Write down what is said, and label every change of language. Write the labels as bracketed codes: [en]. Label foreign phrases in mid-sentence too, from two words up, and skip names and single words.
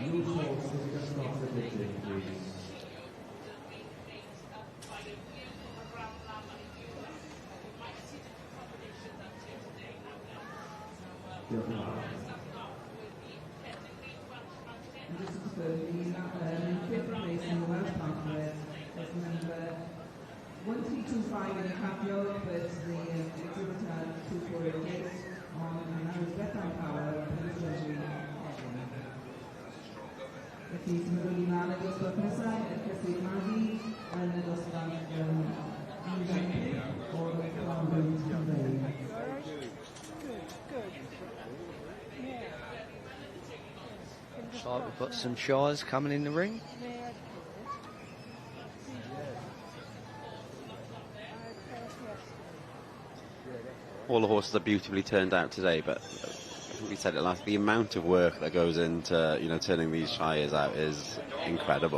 [en] This is the fifth place in the Welsh part-bred. That's number 1325 in the Capio, but the exhibitor 2488 on and now is Bethan Power, [cy] Prif Gylch. Felly sy'n mynd i lan y dosbarth nesaf, Cysgu Madi, yn y dosbarth 15 o'r Clonbrwyd Cymreig. [en] Looks like we've got some Shires coming in the ring. All the horses are beautifully turned out today, but I think we said it last, the amount of work that goes into, turning these Shires out is incredible.